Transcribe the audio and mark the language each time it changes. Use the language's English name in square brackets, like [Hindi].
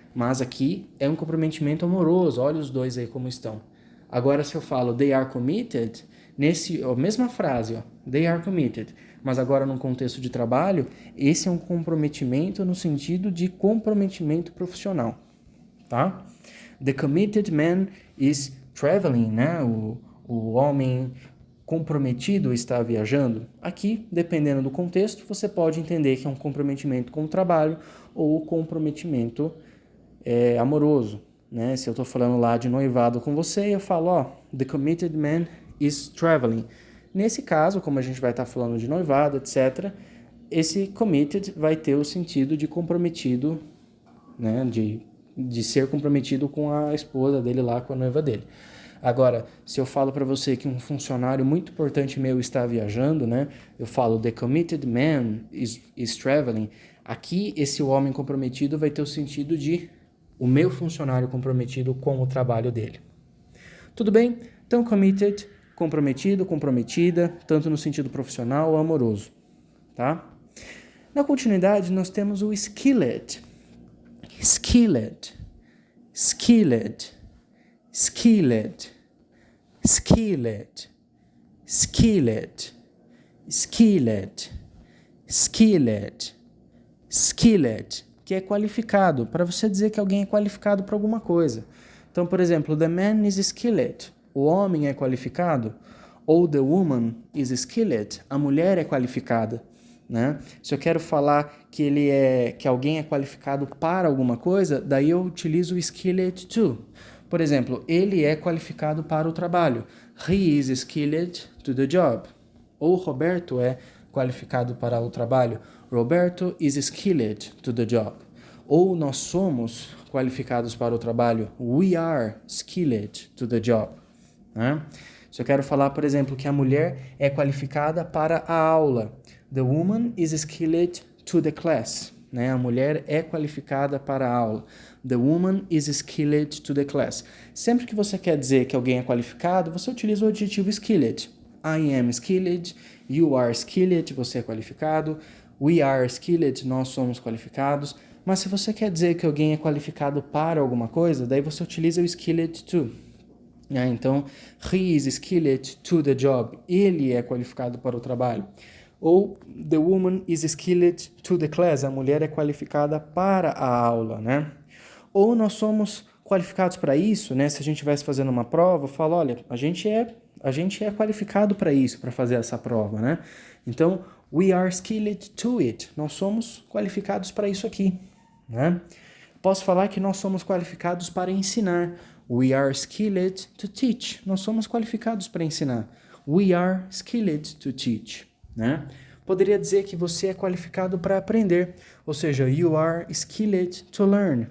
[Portuguese] Mas aqui é um comprometimento amoroso, olha os dois aí como estão. Agora, se eu falo [English] they are committed, [Portuguese] a mesma frase, ó, they are committed, mas agora num contexto de trabalho, esse é um comprometimento no sentido de comprometimento profissional, tá? [English] The committed man is traveling, né? [Portuguese] O homem comprometido está viajando. Aqui, dependendo do contexto, você pode entender que é um comprometimento com o trabalho ou comprometimento amoroso, né? Se eu estou falando lá de noivado com você, eu falo, ó, [English] the committed man is traveling. [Portuguese] Nesse caso, como a gente vai estar falando de noivado, etc., esse committed vai ter o sentido de comprometido, né? De ser comprometido com a esposa dele lá, com a noiva dele. Agora, se eu falo para você que um funcionário muito importante meu está viajando, né? Eu falo [English] the committed man is traveling. [Portuguese] Aqui, esse homem comprometido vai ter o sentido de o meu funcionário comprometido com o trabalho dele. Tudo bem? Então, committed, comprometido, comprometida, tanto no sentido profissional ou amoroso, tá? Na continuidade, nós temos o skilled. [English] Skilled, skilled, skilled, [Portuguese] skilled, skilled, skilled, skilled, skilled, que é qualificado, para você dizer que alguém é qualificado para alguma coisa. Então, por exemplo, [English] the man is skilled, [Portuguese] o homem é qualificado, ou [English] the woman is skilled, [Portuguese] a mulher é qualificada, né? Se eu quero falar que alguém é qualificado para alguma coisa, daí eu utilizo o skilled to. Por exemplo, ele é qualificado para o trabalho. [English] He is skilled to the job. [Portuguese] Ou Roberto é qualificado para o trabalho. [English] Roberto is skilled to the job. [Portuguese] Ou nós somos qualificados para o trabalho. [English] We are skilled to the job. [Portuguese] Né? Se eu quero falar, por exemplo, que a mulher é qualificada para a aula. [English] The woman is skilled to the class. [Portuguese] Né? A mulher é qualificada para a aula. [English] The woman is skilled to the class. [Portuguese] Sempre que você quer dizer que alguém é qualificado, você utiliza o adjetivo skilled. [English] I am skilled, you are skilled, [Portuguese] você é qualificado. We are skilled, nós somos qualificados. Mas se você quer dizer que alguém é qualificado para alguma coisa, daí você utiliza o skilled to. [English] Então, he is skilled to the job. [Portuguese] Ele é qualificado para o trabalho. [English] Ou the woman is skilled to the class. [Portuguese] A mulher é qualificada para a aula, né? Ou nós somos qualificados para isso, né? Se a gente estivesse fazendo uma prova, fala, olha, a gente é qualificado para isso, para fazer essa prova, né? [English] Então, we are skilled to it. [Portuguese] Nós somos qualificados para isso aqui, né? Posso falar que nós somos qualificados para ensinar. [English] We are skilled to teach. [Portuguese] Nós somos qualificados para ensinar. [English] We are skilled to teach, né? [Portuguese] Poderia dizer que você é qualificado para aprender, ou seja, [English] you are skilled to learn.